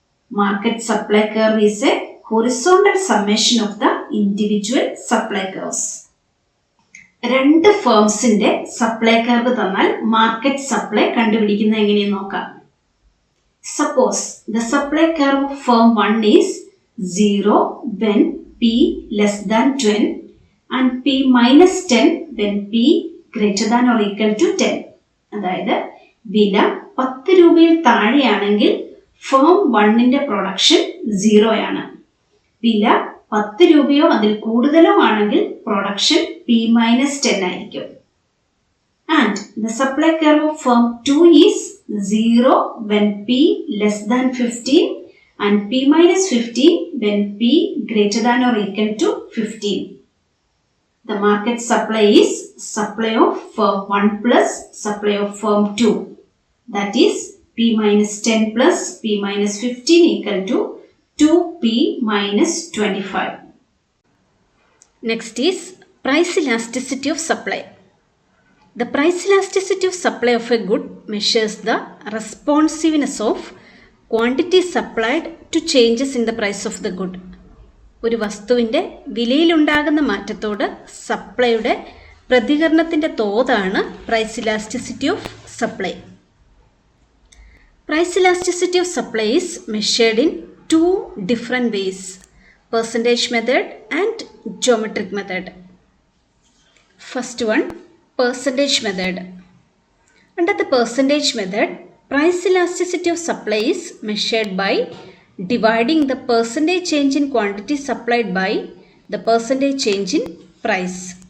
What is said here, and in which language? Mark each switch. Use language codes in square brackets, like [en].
[en] Market supply curve is a horizontal summation of the individual supply curves. [ml] രണ്ട് ഫേംസിന്റെ supply curve തന്നാൽ market supply കണ്ടുപിടിക്കുന്നത് എങ്ങനെയെന്ന് നോക്കാം. [en] Suppose the supply curve of firm 1 is 0 when P less than 10 and P minus 10 when P greater than or equal to 10. [ml] അതായത് വില 10 രൂപയിൽ താഴെയാണെങ്കിൽ firm 1ന്റെ production 0 ആണ്. വില 10 രൂപയോ അതിൽ കൂടുതലോ ആണെങ്കിൽ പ്രൊഡക്ഷൻ P minus 10 ആയിരിക്കും. [en] And the supply curve of firm 2 is 0 when P less than 15 and P minus 15 when P greater than or equal to 15. The market supply is supply of firm 1 plus supply of firm 2. That is P minus 10 plus P minus 15 equal to 2P minus 25. Next is price elasticity of supply. The price elasticity of supply of a good measures the responsiveness of quantity supplied to changes in the price of the good. [ml] ഒരു വസ്തുവിൻ്റെ വിലയിലുണ്ടാകുന്ന മാറ്റത്തോട് സപ്ലൈയുടെ പ്രതികരണത്തിൻ്റെ തോതാണ് price elasticity of supply. [en] Price elasticity of supply is measured in 2 different ways, percentage method and geometric method. First one, percentage method. Under the percentage method, price elasticity of supply is measured by dividing the percentage change in quantity supplied by the percentage change in price.